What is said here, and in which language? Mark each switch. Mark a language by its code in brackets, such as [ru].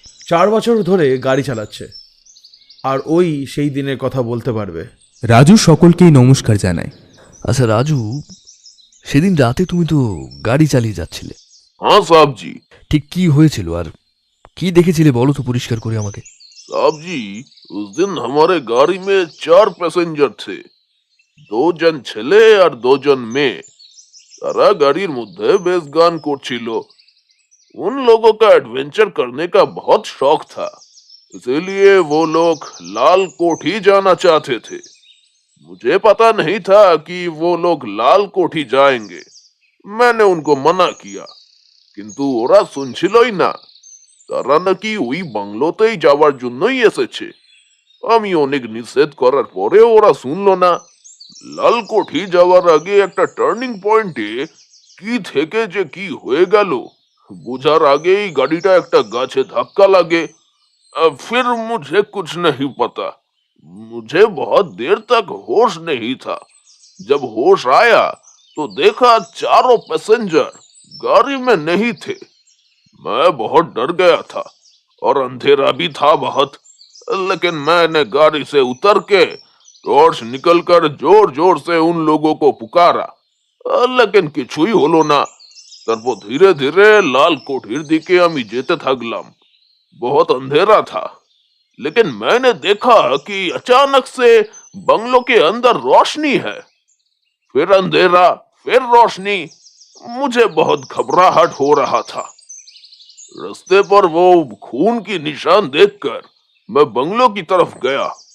[bn] 4 বছর ধরে গাড়ি চালাচ্ছে, আর ওই সেই দিনের কথা বলতে পারবে। রাজু সকলকেই নমস্কার জানায়। আচ্ছা রাজু, সেদিন রাতে তুমি তো গাড়ি চালিয়ে যাচ্ছিলে। [hi] हाँ साहब जी। [bn] ঠিক কি হয়েছিল আর কি দেখেছিলে বলো তো পরিষ্কার করে আমাকে। [hi] साहब जी, उस दिन हमारे गाड़ी में 4 पैसेंजर थे। [bn] 2 जन ছেলে আর 2 জন মেয়ে। তারা গাড়ির মধ্যে বেশ গান করছিল। [hi] उन लोगों का एडवेंचर करने का बहुत शौक था, इसीलिए वो लोग लाल कोठी जाना चाहते थे। मुझे पता नहीं था कि वो लोग लाल कोठी जाएंगे। मैंने उनको मना किया, [bn] কিন্তু ওরা শুনছিলই না। তারা নাকি ওই বাংলোতেই যাওয়ার জন্যই এসেছে। আমি অনেক নিষেধ করার পরেও ওরা শুনলো না। লালকোঠি যাওয়ার আগে একটা টার্নিং পয়েন্টে কি থেকে যে কি হয়ে গেল বোঝার আগেই গাড়িটা একটা গাছে ধাক্কা লাগে। [hi] फिर मुझे कुछ नहीं पता। मुझे बहुत देर तक होश नहीं था। जब होश आया तो देखा चारों पैसेंजर गाड़ी में नहीं थे। मैं बहुत डर गया था और अंधेरा भी था बहुत, लेकिन मैंने गाड़ी से उतर के टॉर्च निकलकर जोर जोर से उन लोगों को पुकारा, लेकिन [bn] কিছুই হলো না। তারপর ধীরে ধীরে লাল কোঠির দিকে আমি যেতে থাকলাম। [hi] बहुत अंधेरा था, लेकिन मैंने देखा कि अचानक से बंगलों के अंदर रोशनी है। फिर अंधेरा, फिर रोशनी। मुझे बहुत घबराहट हो रहा था। रास्ते पर वो खून की निशान देखकर मैं बंगलों की तरफ गया।